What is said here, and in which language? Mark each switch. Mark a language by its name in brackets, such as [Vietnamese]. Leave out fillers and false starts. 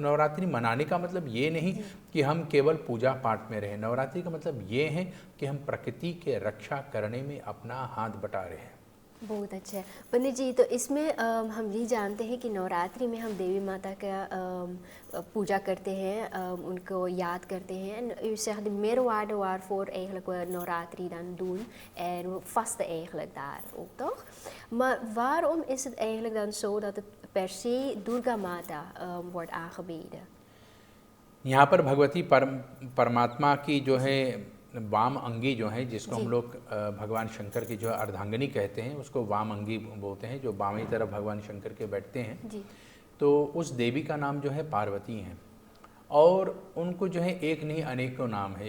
[Hindi] तो नवरात्रि मनाने का मतलब ये नहीं कि हम केवल पूजा पाठ में रहें, नवरात्रि का मतलब ये है कि हम प्रकृति के रक्षा करने में अपना हाथ बटा रहे हैं। बहुत अच्छा है पंडित जी। तो इसमें हम ये जानते हैं कि नवरात्रि में हम देवी माता का पूजा करते हैं, उनको याद करते हैं. [Dutch] U zegt de meerwaarde waarvoor eigenlijk we Navratri dan doen en we vasten eigenlijk daar ook, toch? Maar waarom is het eigenlijk dan zo dat het per se Durga Mata wordt aangebeden? [Hindi] यहाँ पर भगवती परमात्मा की जो है वाम अंगी जो है, जिसको हम लोग भगवान शंकर की जो अर्धांगिनी कहते हैं, उसको वाम अंगी बोलते हैं, जो बामी तरफ भगवान शंकर के बैठते हैं जी। तो उस देवी का नाम जो है पार्वती हैं, और उनको जो है एक नहीं अनेकों नाम है।